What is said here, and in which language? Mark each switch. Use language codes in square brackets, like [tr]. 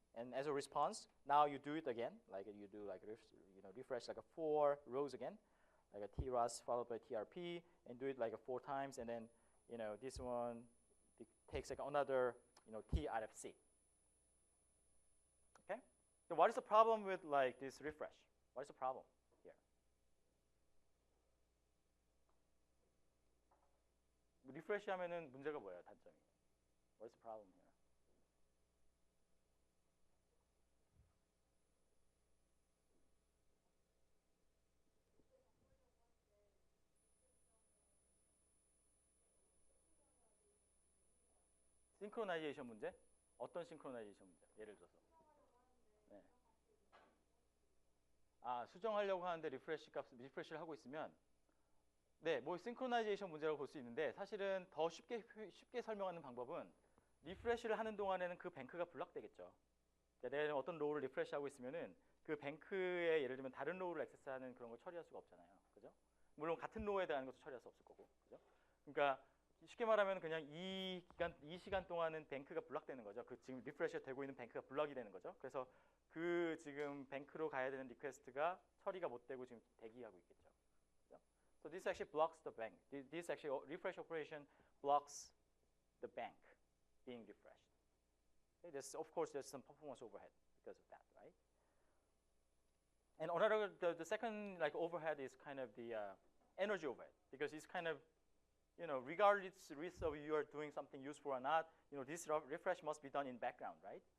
[en] And as a response, now you do it again, like you do like refresh like 4 rows again, like a TROS followed by TRP, and do it like 4 times, and then this one takes like another T RFC. Okay. So what is the problem with like this refresh? What is the problem here? [ko] 리프레시 하면은 문제가 뭐예요, 단점이? [en] What's the problem here? [ko] 싱크로나이제이션 문제? 어떤 싱크로나이제이션 문제? 예를 들어서. 네. 수정하려고 하는데 리프레시를 하고 있으면 네, 뭐 싱크로나이제이션 문제라고 볼 수 있는데 사실은 더 쉽게 설명하는 방법은 리프레시를 하는 동안에는 그 뱅크가 블락되겠죠. 그러니까 내가 어떤 로우를 리프레시하고 있으면은 그 뱅크에 예를 들면 다른 로우를 액세스하는 그런 걸 처리할 수가 없잖아요. 그죠? 물론 같은 로우에 대한 것도 처리할 수 없을 거고. 그죠? 그러니까 쉽게 말하면 그냥 이 시간 동안은 뱅크가 블락되는 거죠. 그 지금 리프레시가 되고 있는 뱅크가 블락이 되는 거죠. 그래서 그 지금 뱅크로 가야 되는 리퀘스트가 처리가 못 되고 지금 대기하고 있겠죠. 그죠? [en] So this actually blocks the bank. This actually refresh operation blocks the bank being refreshed. Okay? Of course, there's some performance overhead because of that, right? And another, the second like overhead is kind of the energy overhead, because it's kind of regardless of you are doing something useful or not, this refresh must be done in background, right?